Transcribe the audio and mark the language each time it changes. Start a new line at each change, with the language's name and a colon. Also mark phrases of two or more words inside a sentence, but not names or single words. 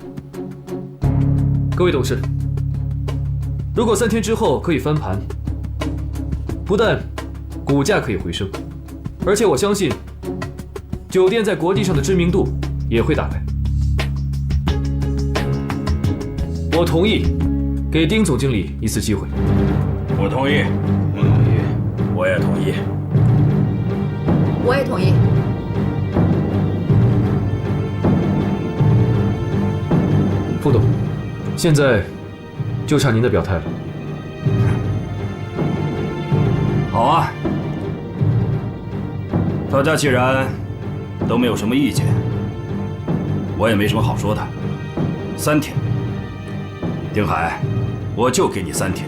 Chinese: 各位董事，如果3天之後可以翻盤，不但股價可以回升，而且我相信酒店在國際上的知名度也會打開。我同意給丁總經理一次機會。我同意。我也同意。我也同意。副董，現在就差您的表態了。好啊，大家既然都沒有什麼意見，我也沒什麼好說的。3天，丁海，我就給你3天。